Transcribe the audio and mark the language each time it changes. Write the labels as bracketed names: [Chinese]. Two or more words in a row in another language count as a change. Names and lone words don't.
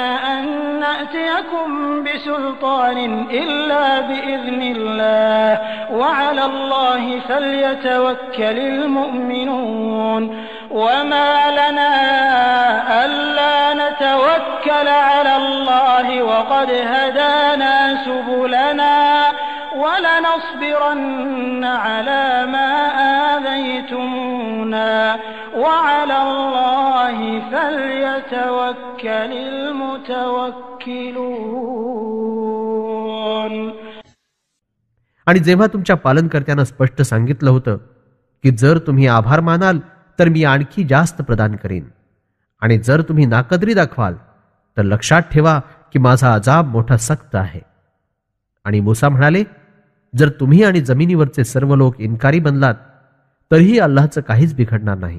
[Arabic] أن نأتيكم بسلطان إلا بإذن الله وعلى الله فليتوكل المؤمنون وما لنا ألا نتوكل على الله وقد هدانا سبلنا ولنصبرن على ما آذيتمونا وعلى الله فليتوكل المتوكلون. [Marathi] आणि जेव्हा तुमच्या पालनकर्त्यानं स्पष्ट सांगितलं होतं की जर तुम्ही आभार मानाल तर मी आणखी जास्त प्रदान करीन आणि जर तुम्ही नाकदरी दाखवाल तर लक्षात ठेवा की माझा अजाब मोठा सक्त आहे. आणि मूसा म्हणाले, जर तुम्ही आणि जमिनीवरचे सर्व लोक इन्कारी बनलात तरीही अल्लाहचं काहीच बिघडणार नाही.